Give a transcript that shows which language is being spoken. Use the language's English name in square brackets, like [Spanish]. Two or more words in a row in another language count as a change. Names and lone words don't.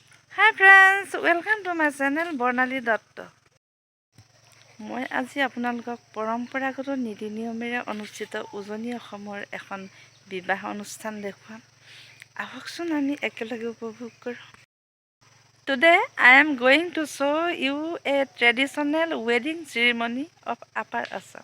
[English] Hi friends, welcome to my channel Bornali Dott. [Assamese] মই আজি আপোনালোকক পৰম্পৰাগত নীতি নিয়মেৰে অনুষ্ঠিত উজনি অসমৰ এখন বিবাহ অনুষ্ঠান দেখুৱাম। আহকচোন আমি একেলগে উপভোগ কৰোঁ। [English] Today I am going to show you a traditional wedding ceremony of Upper Assam.